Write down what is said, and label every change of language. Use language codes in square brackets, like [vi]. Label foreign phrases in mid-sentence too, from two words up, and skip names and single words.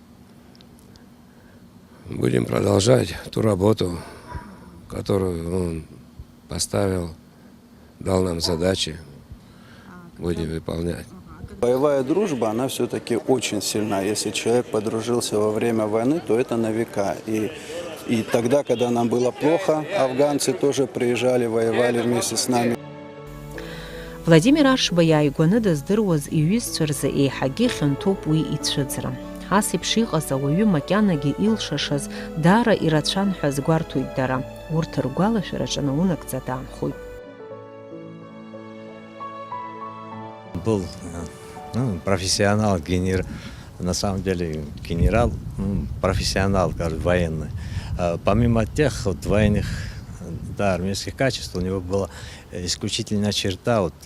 [ru] Будем продолжать ту работу, которую он поставил, дал нам задачи, будем выполнять. Боевая дружба, она все-таки очень сильна. Если человек подружился во время войны, то это на века. И тогда, когда нам было плохо, афганцы тоже приезжали, воевали вместе с нами. [ab] Владимир Аршба иааигәаны дыздыруаз иҩызцәа рзы еиҳагьы хьанҭоуп уи ицәыӡра. Ас еиԥш иҟаз ауаҩы макьанагьы илшашаз даара ирацәан ҳәа згәарҭоит дара. Урҭ ргәалашәараҿы наунагӡа даанхоит. [ru] Был профессионал, на самом деле генерал, профессионал, военный. Помимо тех военных, армейских качеств, у него была исключительная черта.